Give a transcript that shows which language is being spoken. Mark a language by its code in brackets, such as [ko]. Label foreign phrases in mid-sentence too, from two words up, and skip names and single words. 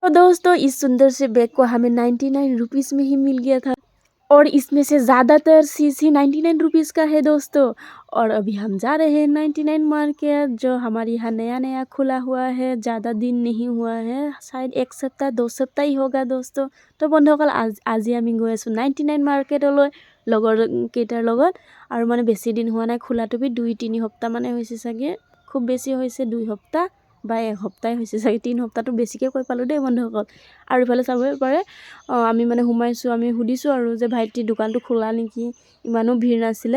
[hi] तो दोस्तों इस सुंदर से बैग को हमें 99 रुपीज़ में ही मिल गया था और इसमें से ज़्यादातर चीज़ ही 99 रुपीज़ का है दोस्तों। और अभी हम जा रहे हैं 99 मार्केट, जो हमारे यहाँ नया नया खुला हुआ है, ज़्यादा दिन नहीं हुआ है, शायद 1 सप्ताह 2 सप्ताह ही होगा दोस्तों। [as] तो বন্ধুসকল আজি আমি গৈ আছোঁ 99 মাৰ্কেটলৈ লগৰ কেইটাৰ লগত। আৰু মানে বেছি দিন হোৱা নাই, খোলাটো বি 2-3 সপ্তাহ মানে হৈছে চাগে, খুব বেছি হৈছে 2 সপ্তাহ বা 1 সপ্তাহ হৈছে চাগে, 3 সপ্তাহটো বেছিকৈ কৈ পালোঁ দেই বন্ধুসকল। আৰু ইফালে চাব পাৰে আমি মানে সোমাইছোঁ, আমি সুধিছোঁ আৰু যে ভাইটি দোকানটো খোলা নেকি, ইমানো ভিৰ নাছিলে।